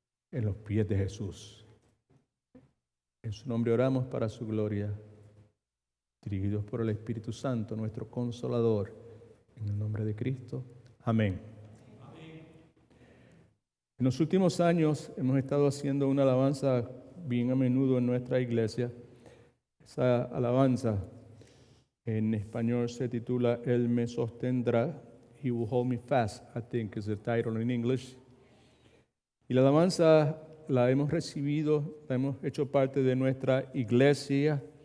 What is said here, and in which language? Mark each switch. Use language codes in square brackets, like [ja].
[es] En los pies de Jesús. En su nombre oramos para su gloria, dirigidos por el Espíritu Santo, nuestro Consolador, en el nombre de Cristo. Amén. En los últimos años hemos estado haciendo una alabanza bien a menudo en nuestra iglesia. Esa alabanza en español se titula Él me sostendrá. [en] He will hold me fast, I think is the title in English. [es] Y la alabanza la hemos recibido, la hemos hecho parte de nuestra iglesia.